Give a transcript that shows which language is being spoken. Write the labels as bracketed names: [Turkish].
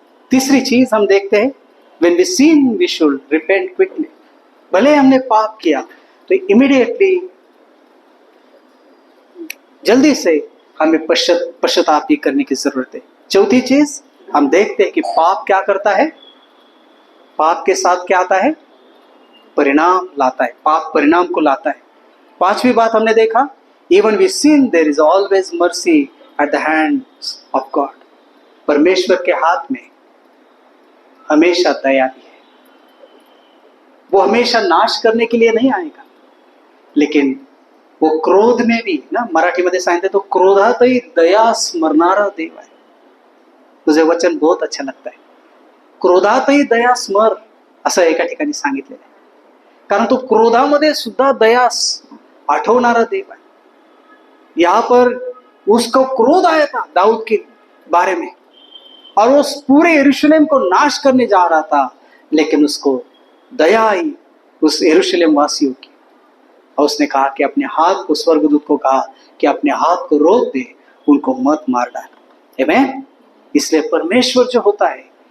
[Hindi] तीसरी चीज हम देखते हैं, [English] when we sin we should repent quickly। [Hindi] भले हमने पाप किया तो इमीडिएटली जल्दी से हमें पश्चाताप भी करने की जरूरत है। चौथी चीज हम देखते हैं कि पाप क्या करता है, पाप के साथ क्या आता है, परिणाम लाता है। पाप परिणाम को लाता है। पांचवी बात हमने देखा, [English] even we sin there is always mercy at the hands of God। [Hindi] परमेश्वर के हाथ में हमेशा दया भी है। वो हमेशा नाश करने के लिए नहीं आएगा, लेकिन वो क्रोध में भी ना, [Marathi] मराठी मध्ये सांगितले तो क्रोधातही दया स्मरणारा देव आहे। [Hindi] तुझे वचन बहुत अच्छा लगता है, [Marathi] क्रोधातही दया स्मर, असं एका ठिकाणी सांगितलेलं आहे। कारण तो क्रोधामध्ये सुद्धा दया आठवणारा देव है। [Hindi] यहाँ पर उसको क्रोध आया था दाऊद के बारे में और वो पूरे यरूशलेम को नाश करने जा रहा था, लेकिन उसको दया आई उस यरूशलेम वासियों की और उसने कहा कि अपने हाथ को, स्वर्गदूत को कहा कि अपने हाथ को रोक दे, उनको मत मार डाल। आमीन। इसलिए परमेश्वर जो होता है